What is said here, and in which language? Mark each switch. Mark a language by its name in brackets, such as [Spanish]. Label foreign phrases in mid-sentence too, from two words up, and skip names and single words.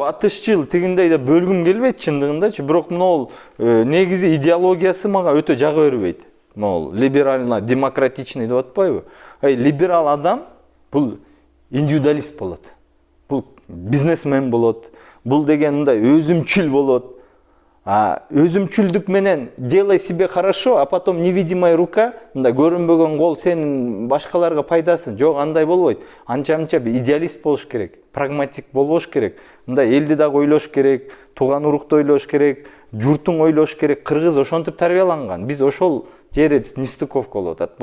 [Kyrgyz] Батышчыл тигиндей деп бөлгүм келбейт чындыгындачы, бирок могул негизи идеологиясы мага өтө жага бербейт. Могул [Russian] либерально, демократичный [Kyrgyz] деп атпайбы? Либерал адам бул индивидуалист болот. Бул бизнесмен болот. Бул деген мындай өзүмчүл болот. А өзүмчүлдүк менен [Russian] делай себе хорошо, а потом невидимая рука, [Kyrgyz] мындай көрүнбөгөн кол сенин башкаларга пайдасын. Жок, андай болбойт. Анча-мынча идеалист болуш керек, прагматик болбош керек. Мындай элди дагы ойлош керек, тууган урукту ойлош керек, журтуң ойлош керек. Кыргыз ошентип тарбияланган. Биз ошол жери нестыковка болуп атат.